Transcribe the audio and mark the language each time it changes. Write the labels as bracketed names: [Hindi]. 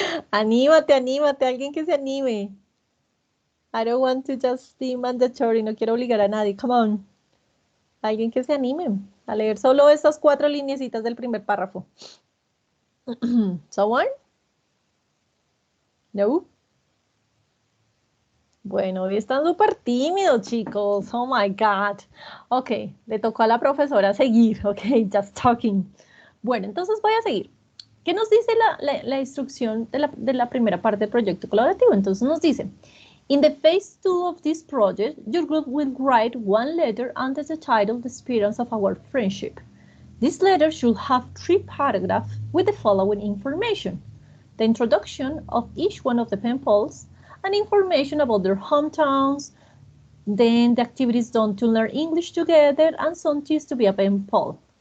[Spanish] Anímate, anímate, alguien que se anime. [English] I don't want to just be mandatory, [Spanish] no quiero obligar a nadie, [English] come on. [Spanish] Alguien que se anime a leer solo esas 4 lineecitas del primer párrafo. [English] Someone? [Spanish] No. Bueno, hoy están súper tímidos, chicos. [English] Oh my God. [Spanish] Ok, le tocó a la profesora seguir. Ok, [English] just talking. [Spanish] Bueno, entonces voy a seguir. ¿Qué nos dice la instrucción de la primera parte del proyecto colaborativo? Entonces nos dice, [English] in the phase 2 of this project, your group will write one letter under the title, The Experience of Our Friendship. This letter should have 3 paragraphs with the following information. The introduction of each one of the pen pals, and information about their hometowns, then the activities done to learn English together, and some tips to be a pen pal.